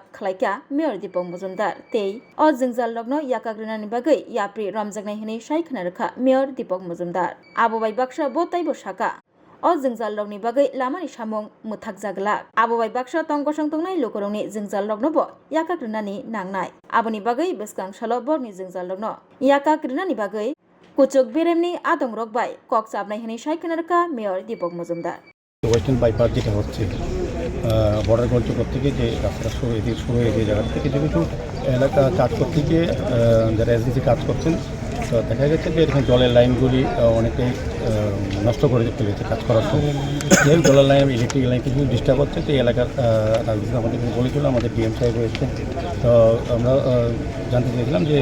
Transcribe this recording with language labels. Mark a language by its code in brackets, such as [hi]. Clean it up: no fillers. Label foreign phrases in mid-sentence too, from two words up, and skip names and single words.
[brx] खलाइका मेयर दीपक मजुमदार तै अ जोंजाल रगनो याकाग्रनानि बागै याप्रि रमजागनाय हनै साइ खोनारखा मेयर दीपक मजुमदार आबोबाय बाक्सा बताइबो साका अ जोंजाल रगनि बागै लामानि सामुं मुथाक जागला आबोबाय बाक्सा तंगसं तंनाय लुकुरकनि जोंजाल रगनोबो याकाग्रनानि नांनाय आबोनि बागै बेसकां सालो बरनि जोंजाल रगनो याकाग्रनानि बागै कुचुक बेरेमनि आदं रकबाय ककचापनाय हनै साइ खोनारखा मेयर दीपक मजुमदार [en] western bypass [bn] যেটা হচ্ছে বর্ডার গোল চক্কর থেকে যে রাস্তাটা শুরু হয়ে যে জায়গা থেকে কিছু এলাকা কাজ করতে গিয়ে যারা এজেন্সি কাজ করছেন তো দেখা গেছে যে এখানে জলের লাইনগুলি অনেকেই নষ্ট করে ফেলেছে কাজ করার সময় যেহেতু জলের লাইন [en] electric line [bn] কিছু ডিস্টার্ব হচ্ছে তো এই এলাকার রাজনীতি আমাদের বলেছিল আমাদের ডিএম সাহেব রয়েছে তো আমরা জানতে চেয়েছিলাম যে